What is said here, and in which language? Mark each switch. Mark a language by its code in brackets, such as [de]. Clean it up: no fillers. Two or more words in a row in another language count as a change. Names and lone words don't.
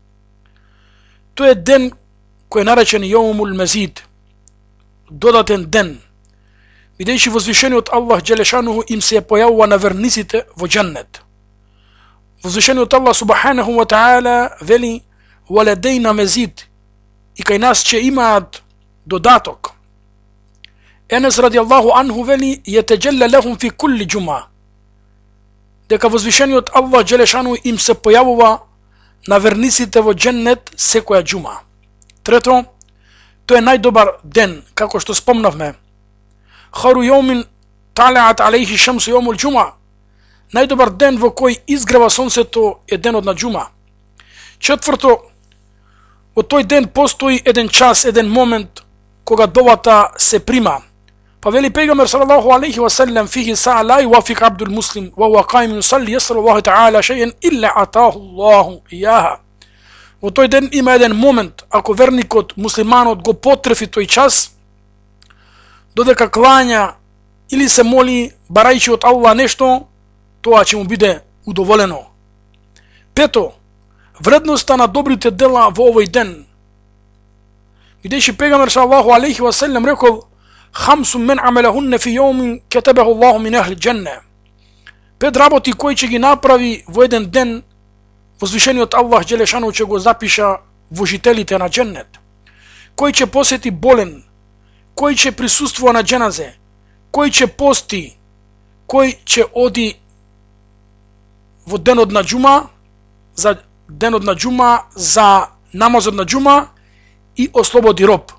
[mk] Тој е ден кој е наречен [ar] يوم المزيد, [mk] додатен ден, бидејќи возвишениот Аллах Джелешануху им се појавува на верниците во џеннет. Возвишениот Аллах [ar] سبحانه وتعالى [mk] вели: [ar] "ولدينا مزيد", [mk] и кај нас ќе имаат додаток. Енес [ar] رضي الله عنه [mk] вели: [ar] "يتجلى لهم في كل جمعة", [mk] дека возвишениот Аллах Джелешану им се појавува на верниците во џеннет секоја џума. Трето, тој е најдобар ден, како што спомнавме. [ar] خير يوم طلعت عليه الشمس يوم الجمعة. [mk] Најдобар ден во кој изгрева сонцето е денот на џума. Четврто, во тој ден постои еден час, еден момент кога довата се прима. Па вели пегамбер [ar] صلى الله عليه وسلم: "فيه ساعة لا يوافق عبد مسلم وهو قائم يصلي يسأل الله تعالى شيئا إلا أعطاه الله إياه." [mk] Во тој ден има еден момент, ако верникот, муслиманот го потрефи тој час, додека клања или се моли барајќи од Аллах нешто, тоа ќе му биде удоволено. Пето, вредноста на добрите дела во овој ден. Бидејќи пегамбер [ar] صلى الله عليه وسلم [mk] рекол: [ar] "خمس من عملهن في يوم كتبه الله من أهل الجنة." [mk] 5 работи кои ќе ги направи во еден ден, возвишениот Аллах Джелешану ќе го запиша во жителите на џеннет. Кој ќе посети болен, кој ќе присуствува на џеназе, кој ќе пости, кој ќе оди во денот на џума, за денот на џума, за намазот на џума и ослободи роб.